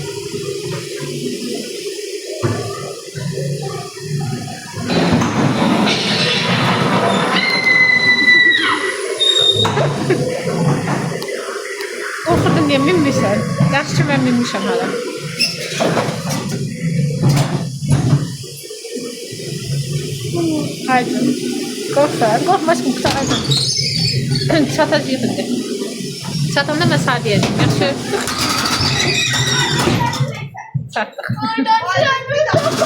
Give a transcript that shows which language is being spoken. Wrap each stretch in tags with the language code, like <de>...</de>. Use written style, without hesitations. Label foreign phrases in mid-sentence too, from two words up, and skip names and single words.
<tr>Korkudun diye minmişsən.</tr> <az>Yaxşı ki, mən minmişəm hala.</az> <tr>Haydi. Korkma aşkım, kurtaracağım.</tr> <az>Çatacağıq indi. Çatanda mən sağ deyəcəm. Yaxşı. Çatdıq.</az>